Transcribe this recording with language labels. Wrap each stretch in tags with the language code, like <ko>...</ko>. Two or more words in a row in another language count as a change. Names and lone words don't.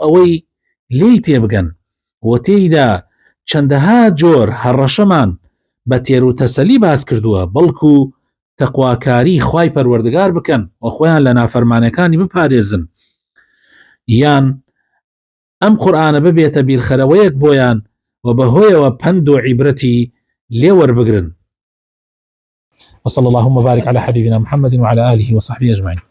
<ckb>ئەوەی لی تێبگەن و تێیدا چەندەها جۆر هەڕەشەمان بە تێر و تەسەلی باس کردووە بەڵکو تەقواکاری خوای پەروەردگار بکەن و خۆیان لە نافەرمانەکانی بپارێزن، یان ئەم قورئانە ببێتە بیرخەرەوەیەک بۆیان و بەهۆیەوە پند و عیبرەتی لێ وەربگرن.</ckb> <ar>وصلى اللهم وبارك على حبيبنا محمد وعلى آله وصحبه أجمعين.</ar>